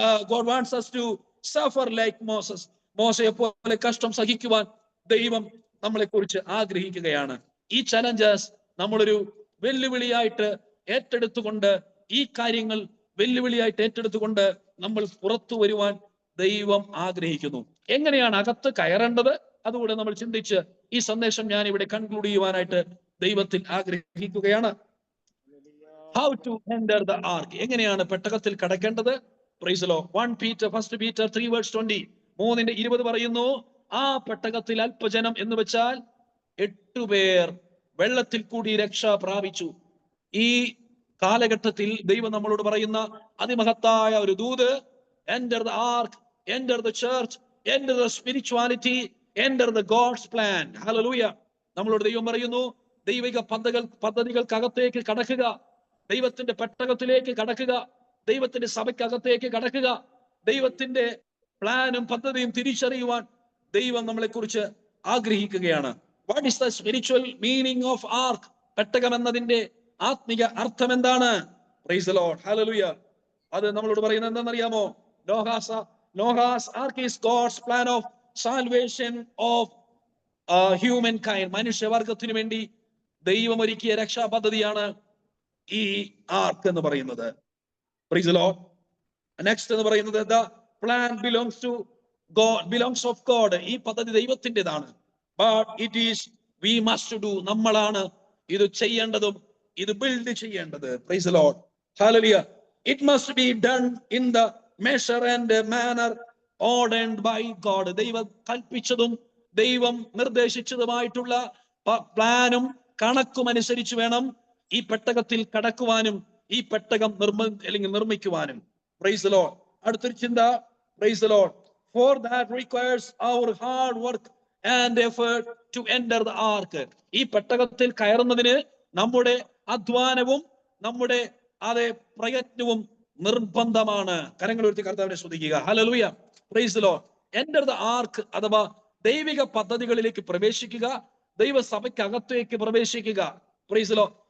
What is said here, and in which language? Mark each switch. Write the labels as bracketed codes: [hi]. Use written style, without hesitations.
[en] God wants us to suffer like Moses. [ml] മോശയെ പോലെ കഷ്ടം സഹിക്കുവാൻ ദൈവം നമ്മളെ കുറിച്ച് ആഗ്രഹിക്കുകയാണ്. ഈ ചലഞ്ചസ് നമ്മളൊരു വെല്ലുവിളിയായിട്ട് ഏറ്റെടുത്തുകൊണ്ട്, ഈ കാര്യങ്ങൾ വെല്ലുവിളിയായിട്ട് ഏറ്റെടുത്തുകൊണ്ട് നമ്മൾ പുറത്തു വരുവാൻ ദൈവം ആഗ്രഹിക്കുന്നു. എങ്ങനെയാണ് അകത്ത് കയറേണ്ടത്? അതുകൂടെ നമ്മൾ ചിന്തിച്ച് ഈ സന്ദേശം ഞാൻ ഇവിടെ കൺക്ലൂഡ് ചെയ്യുവാനായിട്ട് ദൈവത്തിൽ ആഗ്രഹിക്കുകയാണ്. [en] How to enter the ark. [ml] എങ്ങനെയാണ് പെട്ടകത്തിൽ കടക്കേണ്ടത്? [en] Praise the Lord. [ml] 1 Peter 3:20. 3:20 പറയുന്നു, ആ പെട്ടകത്തിൽ അല്പജനം എന്ന് വെച്ചാൽ 8 പേർ വെള്ളത്തിൽ കൂടി രക്ഷ പ്രാപിച്ചു. ഈ കാലഘട്ടത്തിൽ ദൈവം നമ്മളോട് പറയുന്ന അതിമഹത്തായ ഒരു ദൂത്, [en] enter the ark, enter the church, enter the spirituality, enter the God's plan. Hallelujah. [ml] നമ്മളോട് ദൈവം പറയുന്നു, ദൈവിക പദ്ധതികൾക്കകത്തേക്ക് കടക്കുക, ദൈവത്തിന്റെ പെട്ടകത്തിലേക്ക് കടക്കുക, ദൈവത്തിന്റെ സഭയ്ക്കകത്തേക്ക് കടക്കുക, ദൈവത്തിന്റെ പ്ലാനും പദ്ധതിയും തിരിച്ചറിയുവാൻ ദൈവം നമ്മളെ കുറിച്ച് ആഗ്രഹിക്കുകയാണ്. [en] What is the spiritual meaning of ark? [ml] പെട്ടകം എന്നതിന്റെ ആത്മിക അർത്ഥം എന്താണ്? [en] Praise the Lord. Hallelujah. [ml] അത് നമ്മളോട് പറയുന്നത് എന്താണെന്നറിയാമോ? [en] Noah's ark is God's plan of salvation of human kind. [ml] മനുഷ്യവർഗത്തിനു വേണ്ടി ദൈവം ഒരുക്കിയ രക്ഷാ പദ്ധതിയാണ് ഈ ആർക്ക് എന്ന് പറയുന്നത്. [en] Praise the Lord. Next [ml] എന്ന് പറയുന്നത് [en] The plan belongs to God, belongs of God. [ml] ഈ പദ്ധതി ദൈവത്തിൻ്റെതാണ്. [en] But it is we must do. [ml] നമ്മളാണ് ഇത് ചെയ്യേണ്ടതും ഇത് ബിൽഡ് ചെയ്യേണ്ടത്. [en] Praise the Lord. Hallelujah. It must be done in the measure and manner ordained by God. [ml] ദൈവം കൽപ്പിച്ചതും ദൈവം നിർദ്ദേശിച്ചതുമായിട്ടുള്ള പ്ലാനും കണക്കും അനുസരിച്ച് വേണം ഈ പെട്ടകത്തിൽ കടക്കുവാനും ഈ പെട്ടകം നിർമ്മിക്കുവാനും. [en] Praise the Lord. [ml] അടുത്തൊരു ചിന്ത. [en] Praise the Lord. For that requires our hard work and effort to enter the ark. [ml] ഈ പെട്ടകത്തിൽ കയറുന്നതിന് നമ്മുടെ അധ്വാനവും നമ്മുടെ അതേ പ്രയത്നവും നിർബന്ധമാണ്. കരങ്ങൾ ഉയർത്തി കർത്താവിനെ സ്തുതിക്കുക. Hallelujah. [en] Praise the Lord. Enter the ark [ml] അഥവാ ദൈവിക പദ്ധതികളിലേക്ക് പ്രവേശിക്കുക, ദൈവസഭയ്ക്കകത്തേക്ക് പ്രവേശിക്കുക. Praise the Lord.